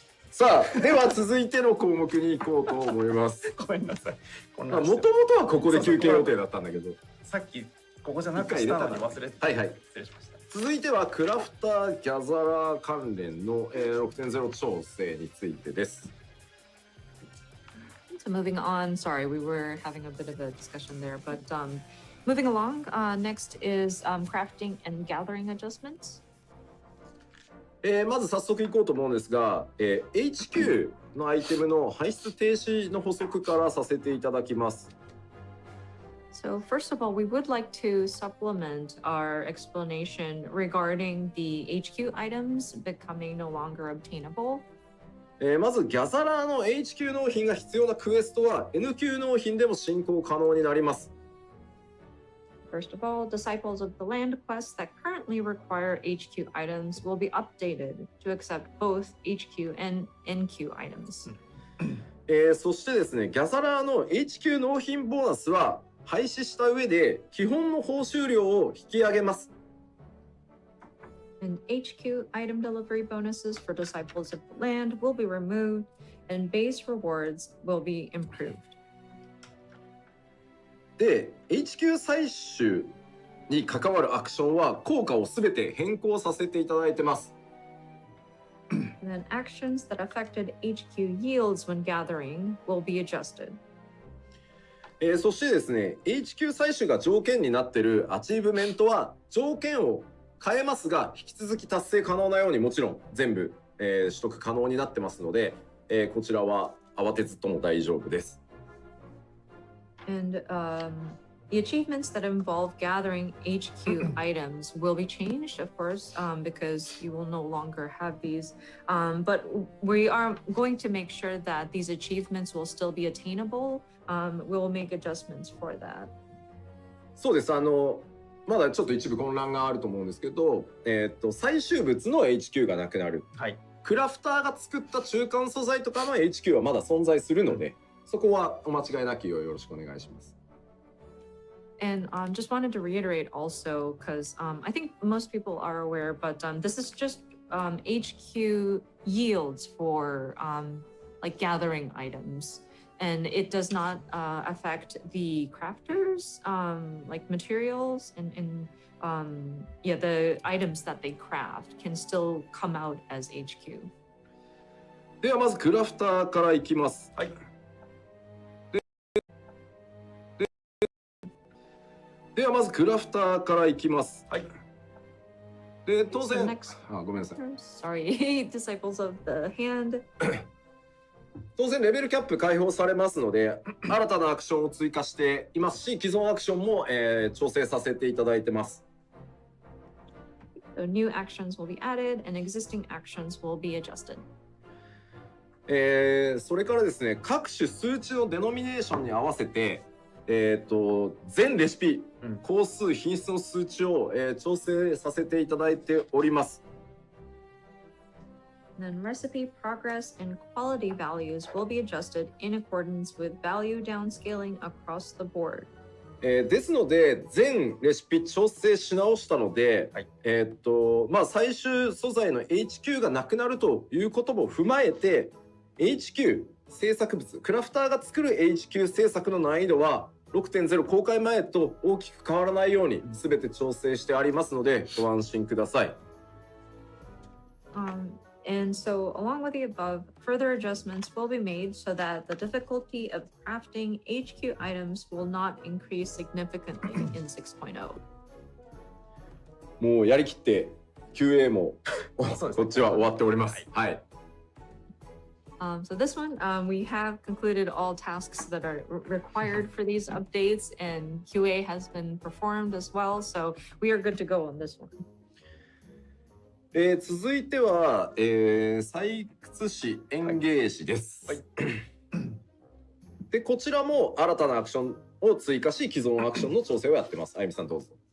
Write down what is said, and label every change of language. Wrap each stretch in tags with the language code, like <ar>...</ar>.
<ja>さあでは続いての項目に行こうと思います。ごめんなさい。もともとはここで休憩予定だったんだけど、さっきここじゃなくしたのに忘れて。はい。失礼しました。続いてはクラフターギャザラー関連の、6.0 調整についてです。</ja> <en>So moving on, sorry, we were having a bit of a discussion there, but moving along, next is crafting and gathering adjustments.</en> <ja>まず早速いこうと思うんですが、HQ のアイテムの排出停止の補足からさせていただきます。</ja> <en>So first of all, we would like to supplement our explanation regarding the HQ items becoming no longer obtainable.</en> <ja>まずギャザラーの HQ 納品が必要なクエストは N 級納品でも進行可能になります。</ja> <en>First of all, disciples of the land quests that currently require HQ items will be updated to accept both HQ and NQ items.</en> <ja>そしてですね、ギャザラーの HQ 納品ボーナスは廃止した上で基本の報酬量を引き上げます。</ja> <en>And HQ item delivery bonuses for disciples of the land will be removed, and base rewards will be improved.</en> <ja>で、HQ 採取に関わるアクションは効果をすべて変更させていただいてます。</ja> <en>And then actions that affected HQ yields when gathering will be adjusted.</en> <ja>そしてですね、HQ 採取が条件になっているアチーブメントは条件を変えますが、引き続き達成可能なようにもちろん全部、取得可能になってますので、こちらは慌てずとも大丈夫です。</ja> <en>And the achievements that involve gathering HQ items will be changed, of course, because you will no longer have these. But we are going to make sure that these achievements will still be attainable. We will make adjustments for that.</en> <ja>そうです。まだちょっと一部混乱があると思うんですけど、最終物の HQ がなくなる。はい。クラフターが作った中間素材とかの HQ はまだ存在するので、そこはお間違いなきようよろしくお願いします。</ja> <en>And just wanted to reiterate also, because I think most people are aware, but this is just HQ yields for like gathering items, and it does not affect the crafters, like materials and yeah, the items that they craft can still come out as HQ.</en> <ja>ではまずクラフターからいきます。はい。ではまずクラフターからいきます。はい。で当</ja> <en>So</en> <ja>然</ja> <en>next,</en> <ja>ごめんなさい。</ja> <en>sorry, disciples of the hand.</en> <ja>当然レベルキャップ開放されますので新たなアクションを追加していますし既存アクションも、調整させていただいてます。</ja> <en>So new actions will be added and existing actions will be adjusted.</en> <ja>それからですね各種数値のデノミネーションに合わせて全レシピ、工数品質の数値を、調整させていただいております。</ja> <en>Then recipe progress and quality values will be adjusted in accordance with value downscaling across the board.</en> <ja>ですので全レシピ調整し直したので、はい、まあ最終素材の HQ がなくなるということも踏まえて HQ 制作物クラフターが作る HQ 制作の難易度は 6.0 公開前と大きく変わらないように全て調整してありますのでご安心ください。 And so, along with the above, further adjustments will be made so that the difficulty of crafting HQ items will not increase significantly in 6.0. もうやりきって QA もこそうですねっちは終わっております。はい。</ja> <en>So this one, we have concluded all tasks that are required for these updates, and QA has been performed as well. So we are good to go on this one.</en> <ja>続いては、採掘士園芸士です。はい。でこちらも新たなアクションを追加し既存アクションの調整をやってます。あゆみさんどうぞ。</ja>